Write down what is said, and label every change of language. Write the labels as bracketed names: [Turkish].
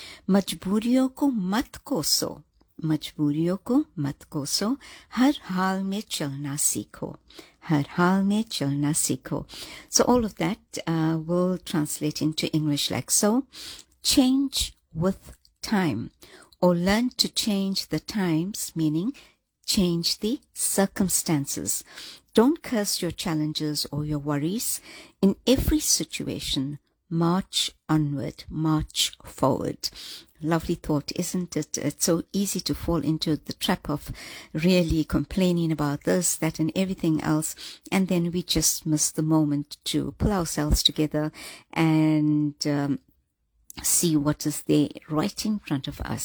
[Hindi] Majbooriyon ko mat koso. मजबूरियों को मत कोसो, हर हाल में चलना सीखो, हर हाल में चलना सीखो। [English] So all of that will translate into English like so. Change with time और learn to change the times, meaning change the circumstances. Don't curse your challenges और your worries in every situation. March onward, march forward. Lovely thought, isn't it? It's so easy to fall into the trap of really complaining about this, that and everything else. And then we just miss the moment to pull ourselves together and see what is there right in front of us.